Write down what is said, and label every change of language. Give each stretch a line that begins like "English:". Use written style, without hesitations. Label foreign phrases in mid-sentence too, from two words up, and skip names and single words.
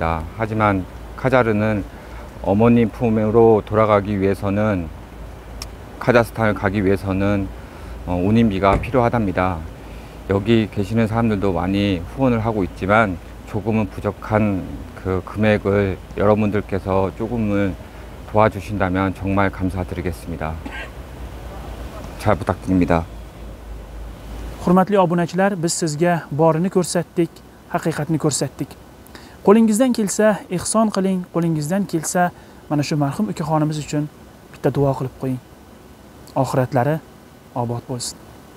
Korean: 하지만 카자르는 어머님 품으로 돌아가기 위해서는, 카자흐스탄을 가기 위해서는 운임비가 필요하답니다. 여기 계시는 사람들도 많이 후원을 하고 있지만 조금은 부족한 그 금액을 여러분들께서 조금은 도와주신다면 정말 감사드리겠습니다. 잘 부탁드립니다.
Uzbek: Hurmatli obunachilar, biz sizga borini ko'rsatdik, haqiqatni ko'rsatdik. Qo'lingizdan kelsa ihson qiling, qo'lingizdan kelsa mana shu marhum ukaxonimiz uchun bitta duo qilib qo'ying. Oxiratlari obod bo'lsin.